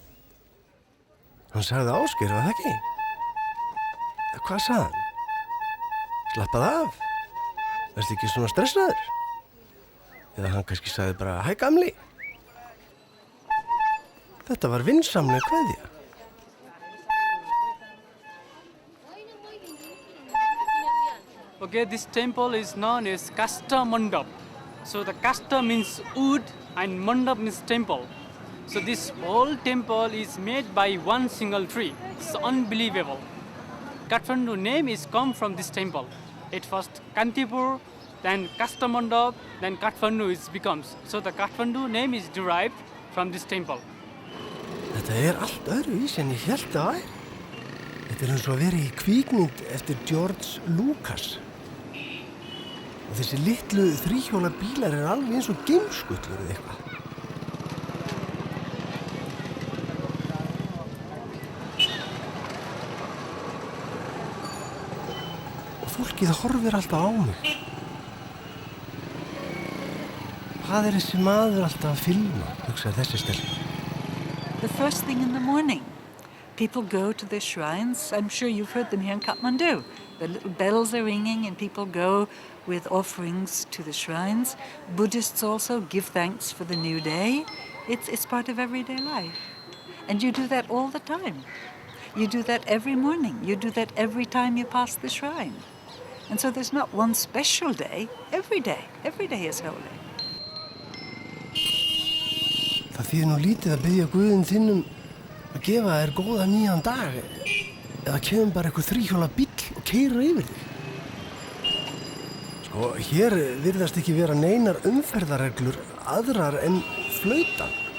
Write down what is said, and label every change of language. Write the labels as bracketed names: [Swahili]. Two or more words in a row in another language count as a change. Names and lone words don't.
[Icelandic] Hann sagði Ásgeir, var það ekki? Hvað sagði hann? Slappaðu af. Verstu ekki svona stressaður? Eða hann kannski sagði bara, hæ gamli. Þetta var vinsamleg kveðja. [English] Okay, this temple is known as Katmandu. So the Kasta means wood and Mandap means temple. So this whole temple is made by one single tree. It's unbelievable. Katmandu name is come from this temple. It first Kantipur, then Kastamandu, then Katmandu is becomes. So the Katmandu name is derived from this temple. [Icelandic] Þetta allt öðruvísi en ég hélt það væri. Þetta eins og að vera í kvikmynd eftir George Lucas. Og þessi litlu þríhjóla bílar alveg eins og geimskutlur eða eitthvað. Og fólkið horfir alltaf á mig. Hvað þessi maður alltaf að filma, hugsaði þessi stelpa. [English] The first thing in the morning, people go to their shrines. I'm sure you've heard them here in Katmandu. The little bells are ringing and people go with offerings to the shrines. Buddhists also give thanks for the new day. It's part of everyday life. And you do that all the time. You do that every morning. You do that every time you pass the shrine. And so there's not one special day. Every day is holy. [Icelandic] Það þýðir nú lítið að biðja Guðinn þinn að gefa þér góða nýjan dag eða kemur bara einhver þríhjóla bíll og keyrir yfir þig. Sko, hér virðast ekki vera neinar umferðarreglur aðrar en flautan.